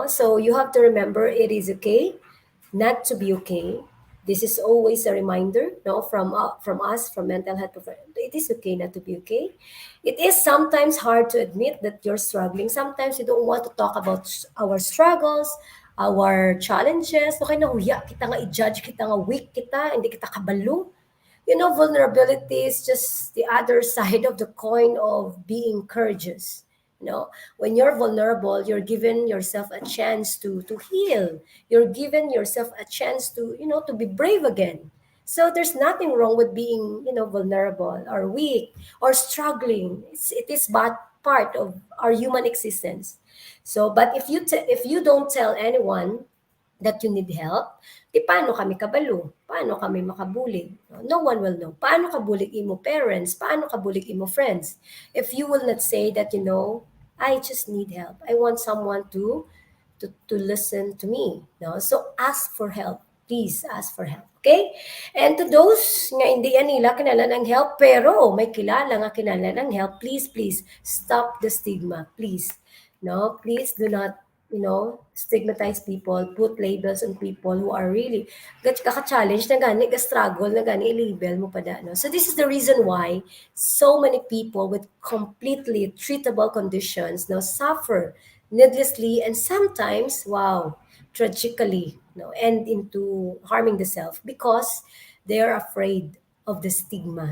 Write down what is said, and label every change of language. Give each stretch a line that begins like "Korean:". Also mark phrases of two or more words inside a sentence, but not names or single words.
English: So you have to remember it is okay not to be okay. This is always a reminder, no, from us, from mental health professionals. It is okay not to be okay. It is sometimes hard to admit that you're struggling. Sometimes we don't want to talk about our struggles, our challenges.
Hiligaynon: Okay, nahuya kita nga i-judge kita nga weak kita, hindi kita kabalo.
English: Vulnerability is just the other side of the coin of being courageous. When you're vulnerable, you're giving yourself a chance to heal. You're giving yourself a chance to be brave again. So there's nothing wrong with being, vulnerable or weak or struggling. It is but part of our human existence. So, but if you don't tell anyone that you need help,
Hiligaynon: di paano kami kabalo? Paano kami makabulig?
English: No one will know.
Hiligaynon: Paano kabulig imo parents? Paano kabulig imo friends?
English: If you will not say that, I just need help. I want someone to listen to me. No? So ask for help. Please ask for help. Okay? And to those
Hiligaynon: nga hindi yan nila kinala ng
English: help,
Hiligaynon: pero may kilala nga kinala ng
English: help, please, stop the stigma. Please. No? Please do not stigmatize people, put labels on people who are really
Hiligaynon: kaka-challenge na gani, struggle na gani, i-label mo pa da,
English: no? So this is the reason why so many people with completely treatable conditions now suffer needlessly, and sometimes, wow, tragically, end into harming themselves because they are afraid of the stigma.